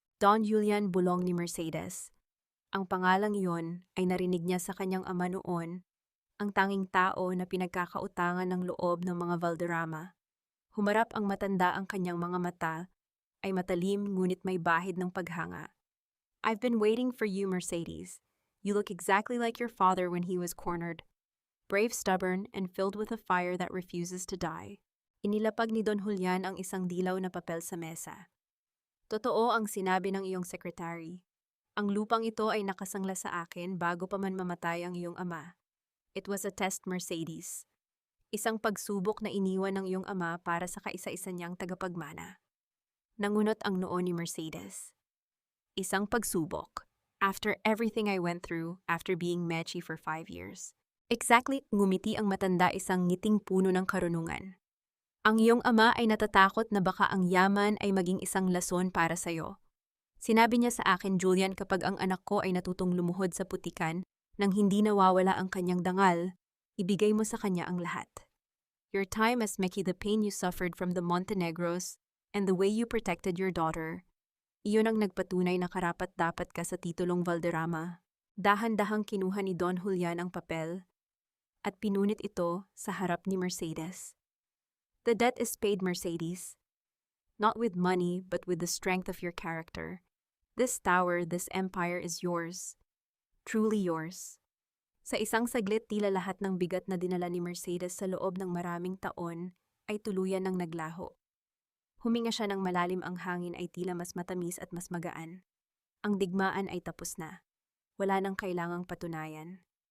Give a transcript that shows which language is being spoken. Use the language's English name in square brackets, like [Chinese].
[Filipino] Don Julian Bulong ni Mercedes. Ang pangalang iyon ay narinig niya sa kanyang ama noon, ang tanging tao na pinagkakautangan ng loob ng mga Valderrama. Humarap ang matanda, ang kanyang mga mata ay matalim ngunit may bahid ng paghanga. [English] I've been waiting for you, Mercedes. You look exactly like your father when he was cornered. Brave, stubborn, and filled with a fire that refuses to die. [Filipino] Inilapag ni Don Julian ang isang dilaw na papel sa mesa. Totoo ang sinabi ng iyong secretary. Ang lupang ito ay nakasangla sa akin bago pa man mamatay ang iyong ama. [English] It was a test, [Filipino] Mercedes. Isang pagsubok na iniwan ng iyong ama para sa kaisa-isa niyang tagapagmana. Nangunot ang noo ni Mercedes. Isang pagsubok. [English] After everything I went through, after being Mechi for 5 years. [Filipino] Exactly, ngumiti ang matanda, isang ngiting puno ng karunungan. Ang iyong ama ay natatakot na baka ang yaman ay maging isang lason para sa'yo. Sinabi niya sa akin, Julian, kapag ang anak ko ay natutong lumuhod sa putikan nang hindi nawawala ang kanyang dangal, ibigay mo sa kanya ang lahat. [English] Your time as Meki, the pain you suffered from the Montenegros, and the way you protected your daughter, [Filipino] iyon ang nagpatunay na karapat-dapat ka sa titulong Valderrama. Dahan-dahang kinuha ni Don Julian ang papel at pinunit ito sa harap ni Mercedes. [English] The debt is paid, Mercedes. Not with money, but with the strength of your character. This tower, this empire is yours. Truly yours. [Filipino] Sa isang saglit, tila lahat ng bigat na dinala ni Mercedes sa loob ng maraming taon ay tuluyan ng naglaho. Huminga siya ng malalim, ang hangin ay tila mas matamis at mas magaan. Ang digmaan ay tapos na. Wala nang kailangang patunayan.